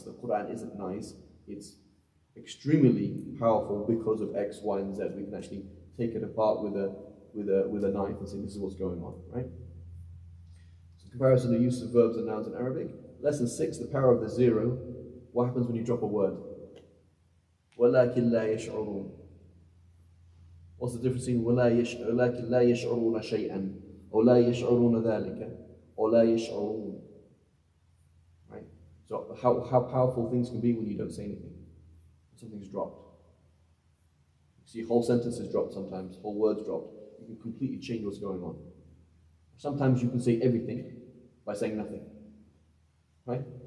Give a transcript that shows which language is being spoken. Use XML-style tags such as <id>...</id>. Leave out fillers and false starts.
<en>The Quran isn't nice. It's extremely powerful because of X, Y, and Z. We can actually take it apart with a knife and say this is what's going on, right? So comparison of use of verbs and nouns in Arabic. Lesson 6, the power of the zero. What happens when you drop a word?</en> <ar>وَلَكِنْ لَا يَشْعُرُونَ.</ar> <en>What's the difference between</en> <ar>وَلَكِنْ لَا يَشْعُرُونَ شَيْئًا or لَا يَشْعُرُونَ ذَلِكَ or لَا يَشْعُرُونَ?</ar> <en>Right? So how powerful things can be when you don't say anything. Something's dropped. You see whole sentences dropped sometimes, whole words dropped. You can completely change what's going on. Sometimes you can say everything by saying nothing. Right?</en>